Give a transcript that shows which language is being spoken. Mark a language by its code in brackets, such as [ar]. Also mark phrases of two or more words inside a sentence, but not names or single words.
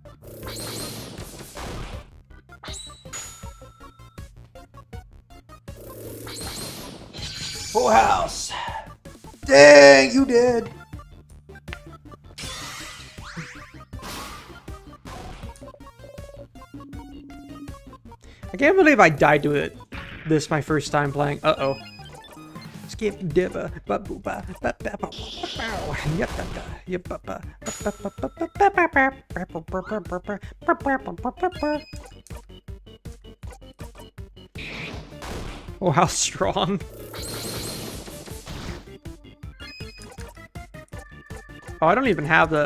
[en] Full house. Dang, you did. I can't believe I died to it. This my first time playing. Uh-oh. Skip dibba ba boo ba ba ba ba oh, how strong. Oh, I don't even have the...